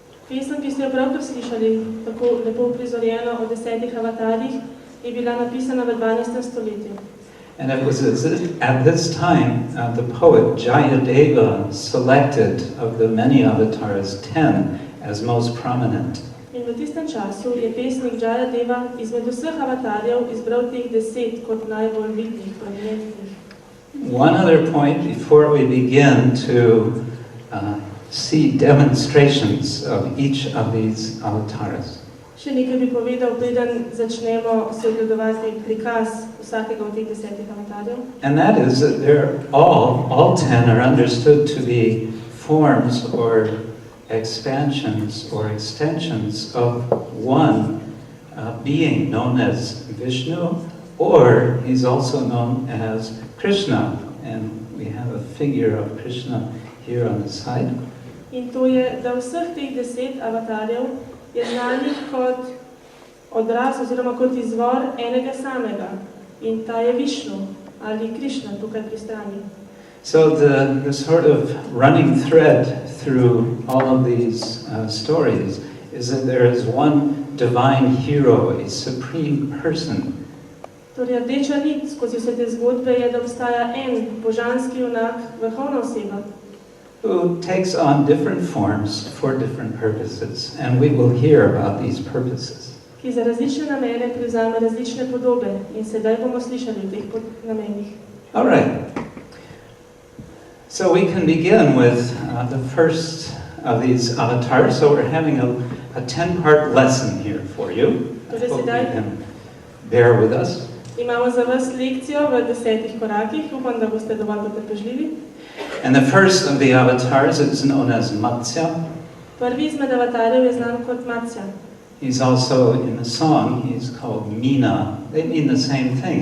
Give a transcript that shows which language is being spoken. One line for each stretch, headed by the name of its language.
Slovenian: Pesem, ki ste jo pravkar slišali, tako lepo prizorjeno o 10 avatarjih, je bila napisana v 12. stoletju.
English: And it was at this time the poet Jayadeva selected of the many avatars 10 as most prominent.
Slovenian: In v tistem času je pesnik Jayadeva izmed vseh avatarjev izbral teh 10 kot najbolj vidnih, prominentnih.
English: One other point before we begin to see demonstrations of each of these avatars.
Slovenian: Še nekaj bi povedal, preden začnemo se ogledovati prikaz vsakega od teh 10 avatarjev.
English: And that is that they're all 10 are understood to be forms or expansions or extensions of one being known as Vishnu, or he's also known as Krishna. And we have a figure of Krishna here on the side.
Slovenian: In to je, da vseh teh 10 avatarjev je znanih kot odraz oziroma kot izvor enega samega. In ta je Višnu ali Krišna tukaj pri strani.
English: So the sort of running thread through all of these stories is that there is one divine hero, a supreme person.
Slovenian: Torej, rdeča nit skozi vse te zgodbe je, da obstaja en božanski junak, vrhovna oseba,
English: who takes on different forms for different purposes, and we will hear about these purposes.
Slovenian: ki za različne namene prevzame različne podobe in sedaj bomo slišali o teh namenih.
English: All right. So we can begin with the first of these avatars. So we're having a 10-part lesson here for you. I hope you can bear with us.
Slovenian: Imamo za vas lekcijo v 10 korakih, upam, da boste dovolj potrpežljivi.
English: And the first of the avatars is known as Matsya.
Slovenian: Prvi izmed avatarjev je znan kot Matsya.
English: He's also, in the song, he's called Mina. They mean the same thing.